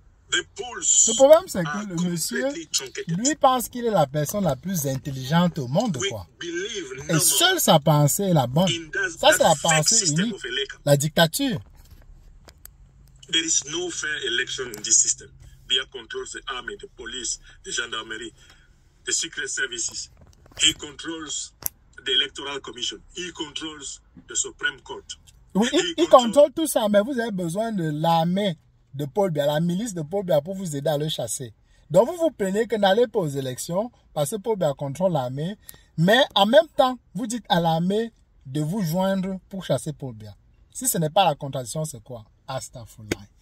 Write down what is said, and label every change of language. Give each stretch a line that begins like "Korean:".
French: Le problème c'est que le monsieur, lui pense qu'il est la personne la plus intelligente au monde, quoi. Et seule sa pensée est la bonne. Ça c'est la pensée unique. La dictature.
English: There is no fair election in this system. Biya controls the army, the police, the gendarmerie, the secret services. He controls the electoral commission. He controls the Supreme Court.
French: Oui, il contrôle tout ça, mais vous avez besoin de l'armée de Paul Biya, la milice de Paul Biya pour vous aider à le chasser. Donc vous vous plaignez que n'allez pas aux élections parce que Paul Biya contrôle l'armée, mais en même temps, vous dites à l'armée de vous joindre pour chasser Paul Biya. Si ce n'est pas la contradiction, c'est quoi? Astaghfirullah.